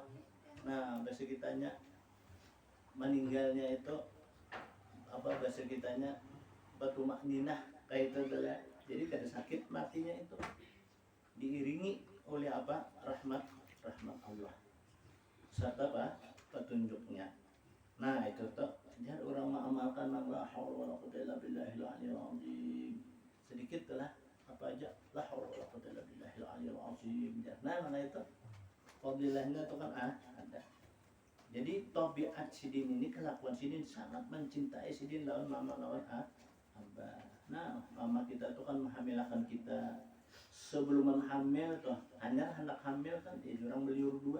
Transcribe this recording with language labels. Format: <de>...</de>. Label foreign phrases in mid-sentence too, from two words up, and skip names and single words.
<bjn>Nah bahasa kitanya meninggalnya itu apa, bahasa kitanya batu makninah kayak itu adalah. Jadi kada sakit matinya itu diiringi oleh apa, rahmat Allah serta apa, petunjuknya. Nah itu tuh jadi orang mengamalkan</bjn> <ar>لا حول ولا قوة إلا بالله العلي العظيم.</ar> <bjn>Sedikit lah apa aja</bjn> <ar>لا حول ولا قوة إلا بالله العلي العظيم.</ar> <bjn>Nah mana itu fadilahnya itu kan ada. Jadi tabiat sidin ini, kelakuan sidin sangat mencintai sidin lawan mama lawan abah. Nah mama kita tuh kan menghamilakan kita. Sebelum hamil tuh hanya anak hamil kan orang beliur dua.</bjn>